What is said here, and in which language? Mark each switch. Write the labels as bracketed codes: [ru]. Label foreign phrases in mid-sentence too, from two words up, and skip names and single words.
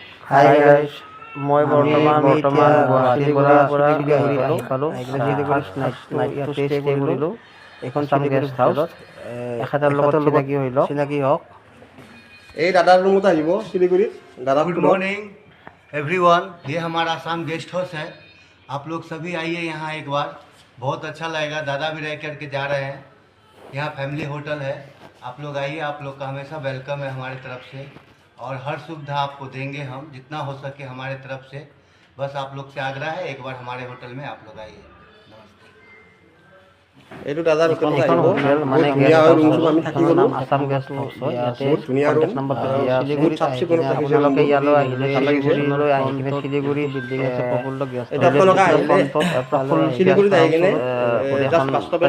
[en] hi guys, [as] মই বৰ্তমান গুৱাহাটীৰ পৰা শিলিগুৰি আহি পালোঁ। [en] first night [as] ষ্টে কৰিলোঁ এইখন চাম [en] guest house. [as] এখেতৰ লগত চিনাকি হওক। এই দাদাৰ ৰুমত আহিব শিলিগুৰিত। দাদা [en] good morning everyone, [hi] ये हमारा आसाम [en] guest house [hi] है। आप लोग सभी आइए यहाँ एक बार, बहुत अच्छा लगेगा। दादा भी रह करके जा रहे हैं। यहाँ [en] family hotel [hi] है, आप लोग आइए। आप लोग का हमेशा वेलकम है हमारे तरफ से, और हर सुविधा आपको देंगे हम जितना हो सके हमारे तरफ से। बस आप लोग से आग्रह है, एक बार हमारे होटल में आप लोग आइए। नमस्ते। [as] এইটো দাদাৰ হোটেলত এইখন আহিব। হোটেল মানে বহুত ধুনীয়া হয় ৰুমটো, আমি থাকি গ'লো। আসাম [en] guest house [as] হয়। ইয়াতে বহুত ধুনীয়া ৰুম। [en] contact number [as] দিয়া আছে। বহুত চাফ চিকুণত ৰাখিছে আপোনালোকে ৰুমটো। ইয়ালৈ আহিলে ভাল লাগিছে। শিলিগুৰিলৈ আহি কিনে শিলিগুৰি বিল্ডিং আছে প্ৰফুল্ল গেষ্ট এইটো আপোনালোকে আহিলে শিলিগুৰিত আহি কিনে [en] just bus stoppage